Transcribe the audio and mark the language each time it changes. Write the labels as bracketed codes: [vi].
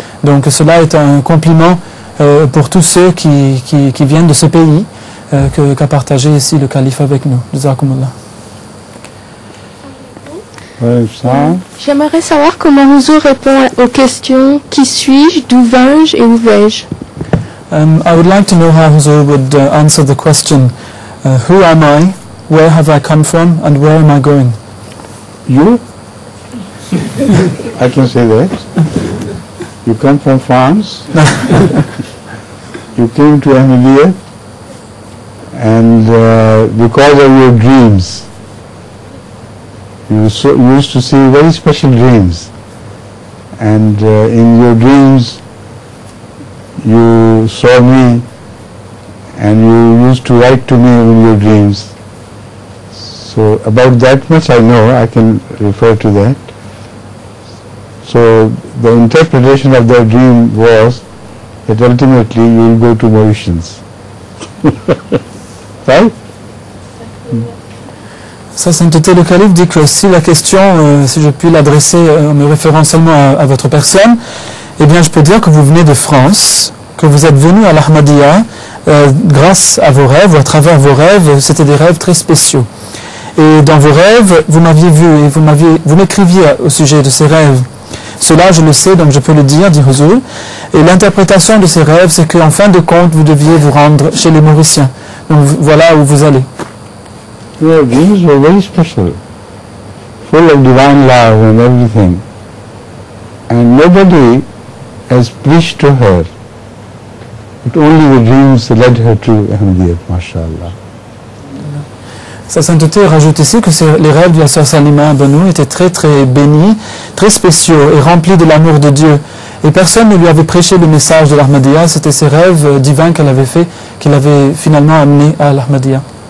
[fr] Donc cela est un compliment pour tous ceux qui viennent de ce pays qu'a partagé ici le calife avec nous. [ar] Jazakumullah. [fr] J'aimerais savoir comment Hazur répond aux questions « Qui suis-je ? D'où viens-je ? Et où vais-je » [en] I would like to know how Hazur would answer the question, who am I, where have I come from, and where am I going? You? I can say that. You come from France. You came to Emilia, and because of your dreams, you used to see very special dreams, and in your dreams you saw me and you used to write to me in your dreams. So about that much I know, I can refer to that. So the interpretation of that dream was that ultimately you will go to Mauritius. Right? [fr] Sa sainteté le calife dit que si la question, si je puis l'adresser en me référant seulement à votre personne, eh bien je peux dire que vous venez de France, que vous êtes venu à l'Ahmadiyya grâce à vos rêves, ou à travers vos rêves, c'était des rêves très spéciaux. Et dans vos rêves, vous m'aviez vu et vous m'écriviez au sujet de ces rêves. Cela, je le sais, donc je peux le dire, dit Huzur. Et l'interprétation de ces rêves, c'est qu'en fin de compte, vous deviez vous rendre chez les Mauriciens. Donc voilà où vous allez. [en] Your dreams were very special, full of divine love and everything. And nobody has preached to her, but only the dreams led her to Ahmadiyyat, mashallah. [fr] Sa sainteté rajoute ici que les rêves de la sœur Salima Banou étaient très très bénis, très spéciaux et remplis de l'amour de Dieu. Et personne ne lui avait prêché le message de l'Ahmadiyya, c'était ces rêves divins qu'elle avait fait, qui l'avaient finalement amené à l'Ahmadiyya.